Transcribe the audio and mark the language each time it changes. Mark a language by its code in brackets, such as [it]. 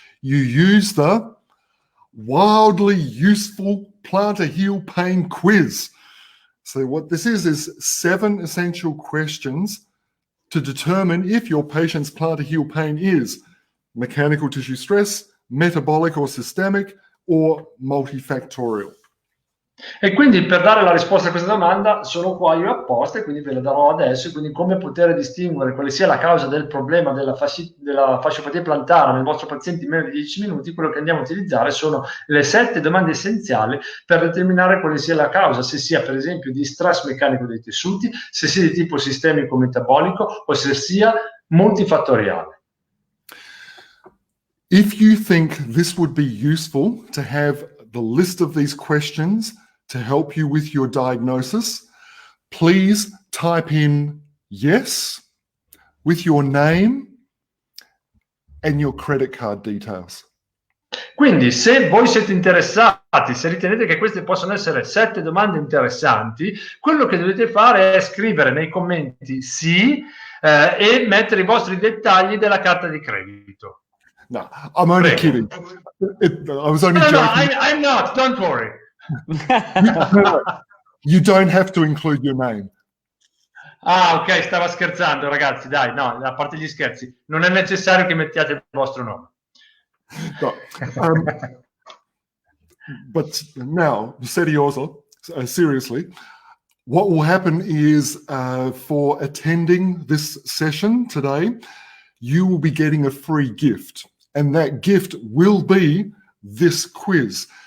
[en] You use the wildly useful plantar heel pain quiz. So what this is 7 essential questions to determine if your patient's plantar heel pain is mechanical tissue stress, metabolic or systemic, or multifactorial. [it] E quindi per dare la risposta a questa domanda sono qua io apposta, e quindi ve la darò adesso. Quindi come poter distinguere quale sia la causa del problema della fasciopatia plantare nel vostro paziente in meno di 10 minuti, quello che andiamo a utilizzare sono le 7 domande essenziali per determinare quale sia la causa, se sia per esempio di stress meccanico dei tessuti, se sia di tipo sistemico metabolico o se sia multifattoriale. [en] If you think this would be useful to have the list of these questions to help you with your diagnosis, please type in yes with your name and your credit card details. [it] Quindi, se voi siete interessati, se ritenete che queste possono essere 7 domande interessanti, quello che dovete fare è scrivere nei commenti sì e mettere i vostri dettagli della carta di credito. [en] No, I'm only kidding. I was only joking. No, I'm not, don't worry. You don't have to include your name. [it] Ah, ok, stava scherzando, ragazzi, dai, no, a parte gli scherzi, non è necessario che mettiate il vostro nome. [en] No. But now, [it] serioso, [en] seriously, what will happen is for attending this session today, you will be getting a free gift. And that gift will be this quiz.